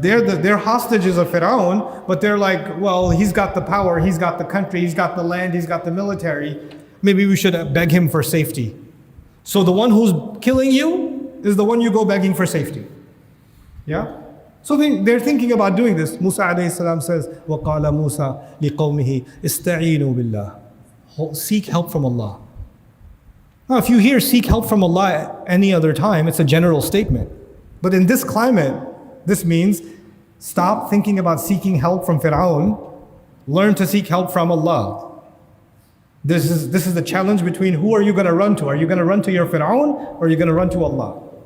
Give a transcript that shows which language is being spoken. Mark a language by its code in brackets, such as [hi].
[en] They're hostages of Fir'aun, but they're like, well, he's got the power, he's got the country, he's got the land, he's got the military. Maybe we should beg him for safety. So the one who's killing you is the one you go begging for safety. Yeah? So they're thinking about doing this. Musa alayhi salam says, [ar] وَقَالَ مُوسَى لِقَوْمِهِ اسْتَعِينُوا بِاللَّهِ. [en] Seek help from Allah. Now if you hear seek help from Allah any other time, it's a general statement. But in this climate, this means stop thinking about seeking help from Fir'aun. Learn to seek help from Allah. This is the challenge between who are you going to run to? Are you going to run to your Fir'aun or are you going to run to Allah?